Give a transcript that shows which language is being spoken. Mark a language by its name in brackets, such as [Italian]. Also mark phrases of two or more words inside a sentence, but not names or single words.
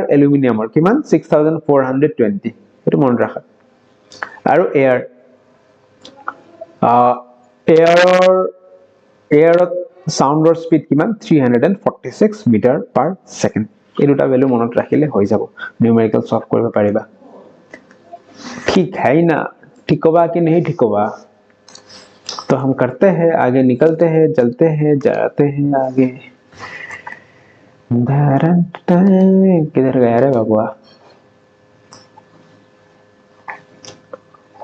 [Assamese] এলুমিনিয়ামৰ. কিমান? 6420. সেইটো মনত ৰাখা. আৰু এয়াৰত সাউন্ডৰ স্পীড কিমান? [English] 346 meter per second. [Assamese] এই দুটা ভ্যালু মনত ৰাখিলে হৈ যাব, [English] numerical solve [Assamese] কৰিব পাৰিবা. [Hindi] ठीक है ही ना? ठीक होगा कि नहीं ठीक होगा? तो हम करते हैं, आगे निकलते हैं, चलते हैं, जाते हैं आगे. किधर गया रे बाबुआ?